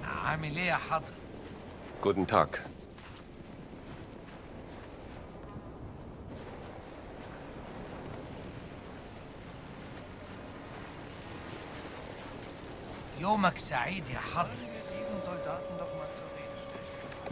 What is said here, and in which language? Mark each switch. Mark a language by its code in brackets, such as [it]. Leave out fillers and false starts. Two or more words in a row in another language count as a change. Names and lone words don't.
[ar] عامل ايه يا حضرة؟ [de] Guten Tag. [ar] يومك سعيد يا حضرة. [de] Diesen Soldaten doch mal zur Rede stellen.